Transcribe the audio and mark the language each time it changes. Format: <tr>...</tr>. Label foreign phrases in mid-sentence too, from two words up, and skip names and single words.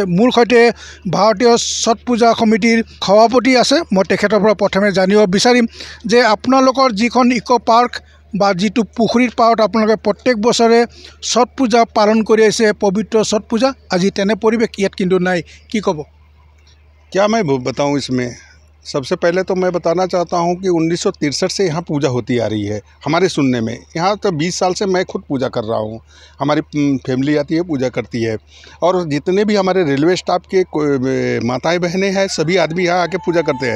<as>মোৰ সৈতে ভাৰতীয় ছট পূজা সমিতিৰ সভাপতি আছে। মই তেখেতৰ পৰা প্ৰথমে জানিব বিচাৰিম যে আপোনালোকৰ যিখন ইক' পাৰ্ক বা যিটো পুখুৰীৰ পাৰত আপোনালোকে প্ৰত্যেক বছৰে ছট পূজা পালন কৰি আছে, পবিত্ৰ ছট পূজা, আজি তেনে পৰিৱেশ ইয়াত কিন্তু নাই, কি ক'ব?</as> <hi>क्या मैं बताऊं इसमें? सबसे पहले तो मैं बताना चाहता हूं कि 1963 से यहाँ पूजा होती आ रही है हमारे सुनने में। यहाँ तो 20 साल से मैं खुद पूजा कर रहा हूँ, हमारी फैमिली आती है, पूजा करती है। और जितने भी हमारे</hi> <en>railway staff</en> <hi>के माताएं बहनें हैं, सभी आदमी यहाँ आके पूजा करते हैं।</hi>